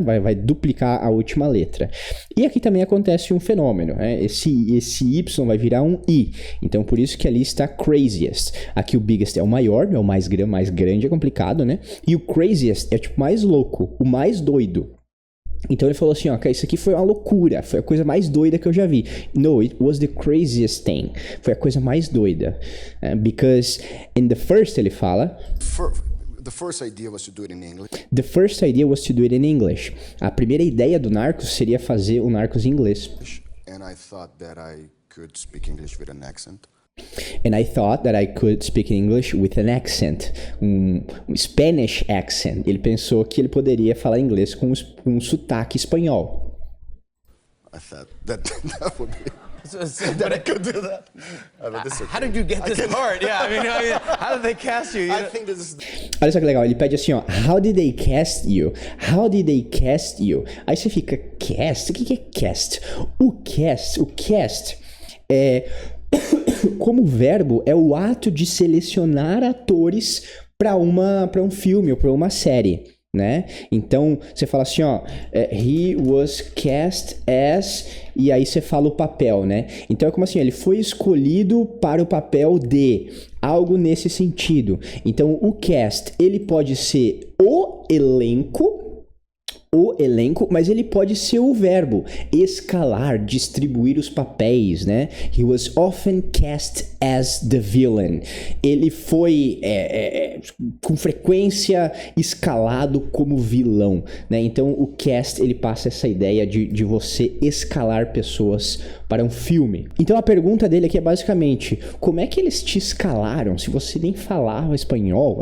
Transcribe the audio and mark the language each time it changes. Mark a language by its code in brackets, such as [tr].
[pt] Vai duplicar a última letra. E aqui também acontece um fenômeno, né? Esse Y vai virar um I. Então, por isso que ali está craziest. Aqui o biggest é o maior, é o mais grande, é complicado, né? E o craziest é tipo mais louco, o mais doido. Então ele falou assim, ó, isso aqui foi uma loucura, foi a coisa mais doida que eu já vi. [en] No, it was the craziest thing. [pt] Foi a coisa mais doida. [en] Because in the first, [pt] ele fala... [en] The first idea was to do it in English. The first idea was to do it in English. [pt] A primeira ideia do Narcos seria fazer o Narcos em inglês. [en] And I thought that I could speak English with an accent. And I thought that I could speak English with an accent. [pt] Um [en] Spanish accent. [pt] Ele pensou que ele poderia falar inglês com um sotaque espanhol. [en] I thought that would be... But I could do that. This is How did you get this part? Yeah, I mean, how did they cast you? I think this is... [pt] Olha só que legal, ele pede assim, ó, [en] how did they cast you? [pt] How did they cast you? Aí você fica, cast? O que é cast? O cast é... como verbo, é o ato de selecionar atores para um filme ou para uma série, né? Então, você fala assim, ó, [en] he was cast as, [pt] e aí você fala o papel, né? Então, é como assim, ele foi escolhido para o papel de, algo nesse sentido. Então, o cast, ele pode ser o elenco, mas ele pode ser o verbo escalar, distribuir os papéis, né? [en] He was often cast as the villain. [pt] Ele foi com frequência escalado como vilão, né? Então o cast, ele passa essa ideia de você escalar pessoas para um filme. Então a pergunta dele aqui é basicamente, como é que eles te escalaram se você nem falava espanhol?